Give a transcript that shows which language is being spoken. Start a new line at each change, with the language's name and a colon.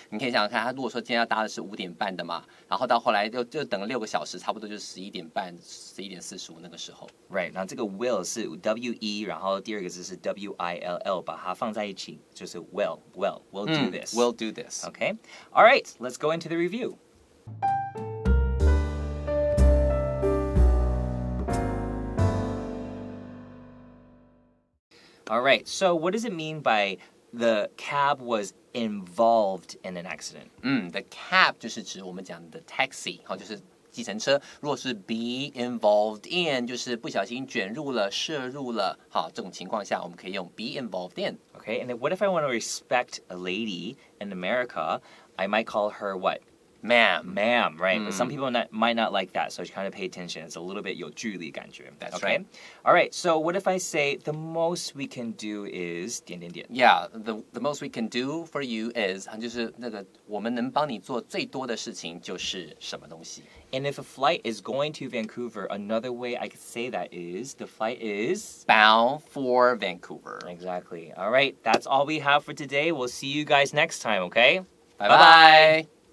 Chinese: 你可以想想看，他如果说今天要搭的是5点半的嘛，然后到后来就等了6个小时，差不多就是11点半、11点45那个时候。 Right， 那这个 will 是 W-E， 然后第二个字是 W-I-L-L， 把它放在一起就是
English: we'll do this. We'll do this. Okay. All right, let's go into the review. All right, so what does it mean by the cab was involved in an accident?
Chinese: The cab 就是指我们讲的 taxi， 就是计程车。如果是 be involved in， 就是不小心卷入了、涉入了。好，这种情况下我们可以用 be involved in.
English: Okay, and then what if I want to respect a lady in America? I might call her what? Ma'am, right? But some people might not like that, so you kind of pay attention. It's a little bit
Chinese: 有距离感觉.
English: That's okay? right. All right, so what if I say the most we can do is 点点点? Yeah, the most we can do for you is
Chinese: 就是那个我们能帮你做最多的事情就是什么东西。
English: And if a flight is going to Vancouver, another way I could say that is the flight is bound for Vancouver. Exactly. All right, that's all we have for today. We'll see you guys next time, okay? Bye-bye.